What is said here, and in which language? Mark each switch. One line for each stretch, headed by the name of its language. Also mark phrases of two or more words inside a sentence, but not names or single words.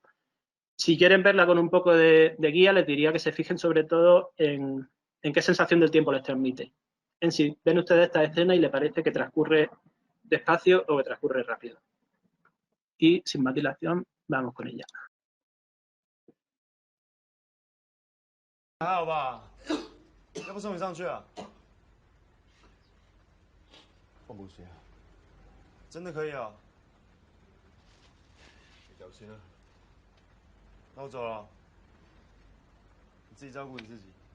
Spanish: Si quieren verla con un poco de guía, les diría que se fijen sobre todo en qué sensación del tiempo les transmite. En si ven ustedes esta escena y les parece que transcurre despacio o que transcurre rápido. Y sin más dilación, vamos con ella.
Chinese: 还好吧？要不送你上去啊？放不下，真的可以啊？你小心啊！那我走了，你自己照顾你自己。